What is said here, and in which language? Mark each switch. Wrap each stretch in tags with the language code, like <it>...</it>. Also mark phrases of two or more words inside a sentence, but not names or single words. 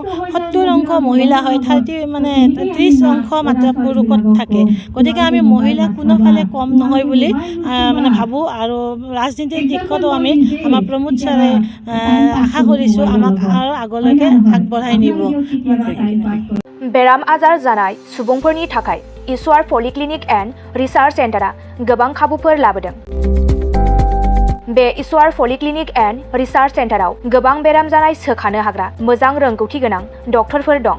<as>70% মহিলা হয়, 30% মাত্ৰ পুৰুষত থাকে। গতিকে আমি মহিলা কোনোফালে কম নহয় বুলি মানে ভাবোঁ। আৰু ৰাজনীতিৰ দিশতো আমি আমাৰ প্ৰমোদ ছাৰে আশা কৰিছোঁ আমাক আৰু আগলৈকে আগবঢ়াই নিব।</as> <brx>बेराम आजार जानाय सुबुंफोरनि थाखाय इसवार पलिक्लिनिक एन्ड रिसार्च सेन्टारा गोबां खाबुफोर लाबोदों। बे इसवार पलिक्लिनिक एन्ड रिसार्च सेन्टाराव गोबां बेराम जानाय सोखानो हाग्रा मोजां रोंगौथि गोनां डक्टरफोर दं।</brx>